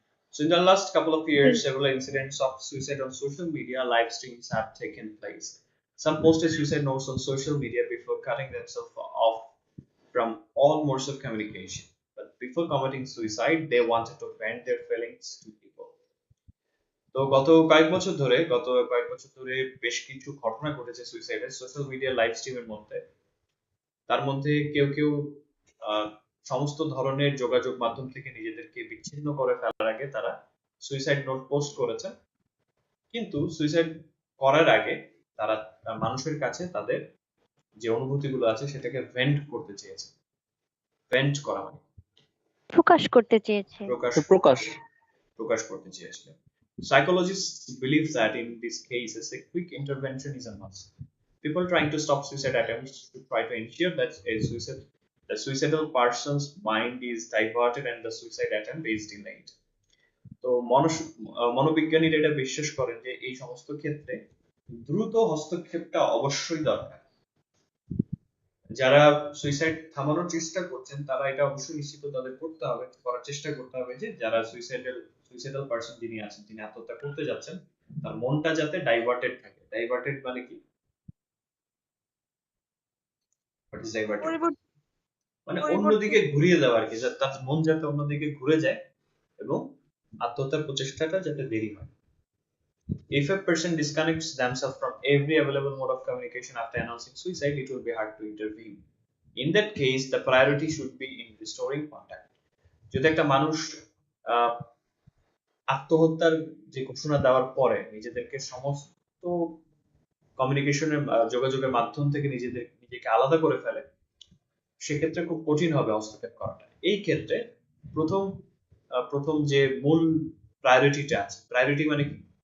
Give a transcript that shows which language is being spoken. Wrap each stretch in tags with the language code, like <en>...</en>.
<en>So in the last couple of years, several incidents of suicide on social media live streams have taken place. Some posted suicide notes on social media before cutting themselves off from all modes of communication. But before committing suicide, they wanted to vent their feelings to people.</en> <bn>তো গত কয়েক বছর ধরে বেশ কিছু ঘটনা ঘটেছে সুইসাইডের social media live স্ট্রিমের মধ্যে। তার মধ্যে কেউ কেউ সমস্ত ধরনের যোগাযোগ মাধ্যম থেকে নিজেদেরকে বিচ্ছিন্ন করে ফেলার আগে তারা সুইসাইড নোট পোস্ট করেছে। কিন্তু সুইসাইড করার আগে তারা মানুষের কাছে তাদের যে অনুভূতিগুলো আছে সেটাকে ভেন্ট করতে চেয়েছে। ভেন্ট করা মানে প্রকাশ করতে চেয়েছে। প্রকাশ করতে চেয়েছিলেন।</bn> <en>Psychologists believe that in these cases, a quick intervention is a must. People trying to stop suicide attempts should try to ensure that the suicidal person's mind is diverted and the suicide attempt is delayed.</en> <bn>তো মনোবিজ্ঞানীরা এটা বিশ্বাস করেন যে এই সমস্ত ক্ষেত্রে দ্রুত হস্তক্ষেপটা অবশ্যই দরকার। যারা সুইসাইড থামানোর চেষ্টা করছেন তারা এটা অবশ্যই নিশ্চিত তাদের করার চেষ্টা করতে হবে যে যারা সুইসাইডাল পারসন যিনি আছেন, যিনি আত্মহত্যা করতে যাচ্ছেন, তার মনটা যাতে ডাইভার্টেড থাকে। ডাইভার্টেড মানে কি?</bn> <en>What is diverted?</en> <bn>মানে অন্যদিকে ঘুরিয়ে দেওয়া আর কি, তার মন যাতে অন্যদিকে ঘুরে যায় এবং আত্মহত্যার প্রচেষ্টাটা যাতে দেরি হয়।</bn> <en>If a person disconnects themselves from every available mode of communication after announcing suicide, it will be hard to intervene. In that case, the priority should be in restoring contact.</en> <bn>যদি একটা মানুষ আত্মহত্যার যে ঘোষণা দেওয়ার পরে নিজেদেরকে সমস্ত কমিউনিকেশনের যোগাযোগের মাধ্যম থেকে নিজেকে আলাদা করে ফেলে, সেক্ষেত্রে খুব কঠিন হবে হস্তক্ষেপ করাটা। এই ক্ষেত্রে প্রথম যে মূল প্রায়োরিটিটা আছে, প্রায়োরিটি মানে কি?</bn>